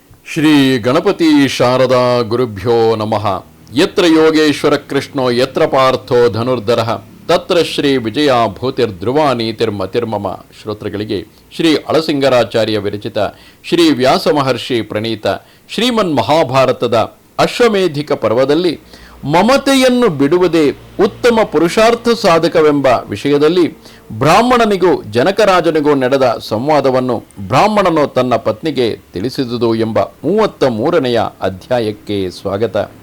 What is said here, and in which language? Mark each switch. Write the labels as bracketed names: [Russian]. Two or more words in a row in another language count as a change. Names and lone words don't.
[Sanskrit] ಶ್ರೀ ಗಣಪತಿ ಶಾರದಾ ಗುರುಭ್ಯೋ ನಮಃ. ಯತ್ರ ಯೋಗೇಶ್ವರ ಕೃಷ್ಣೋ ಯತ್ರ ಪಾರ್ಥೋ ಧನುರ್ಧರಃ ತತ್ರ ಶ್ರೀ ವಿಜಯ ಭೂತಿರ್ಧ್ರುವ ನೀತಿರ್ಮತಿರ್ಮಮ. [Kannada] ಶ್ರೋತೃಗಳಿಗೆ ಶ್ರೀ ಅಳಸಿಂಗರಾಚಾರ್ಯ ವಿರಚಿತ ಶ್ರೀ ವ್ಯಾಸ ಮಹರ್ಷಿ ಪ್ರಣೀತ ಶ್ರೀಮನ್ ಮಹಾಭಾರತದ ಅಶ್ವಮೇಧಿಕ ಪರ್ವದಲ್ಲಿ ಮಮತೆಯನ್ನು ಬಿಡುವುದೇ ಉತ್ತಮ ಪುರುಷಾರ್ಥ ಸಾಧಕವೆಂಬ ವಿಷಯದಲ್ಲಿ ಬ್ರಾಹ್ಮಣನಿಗೂ ಜನಕರಾಜನಿಗೂ ನಡೆದ ಸಂವಾದವನ್ನು ಬ್ರಾಹ್ಮಣನು ತನ್ನ ಪತ್ನಿಗೆ ತಿಳಿಸಿದುದು ಎಂಬ 33ನೆಯ ಅಧ್ಯಾಯಕ್ಕೆ ಸ್ವಾಗತ.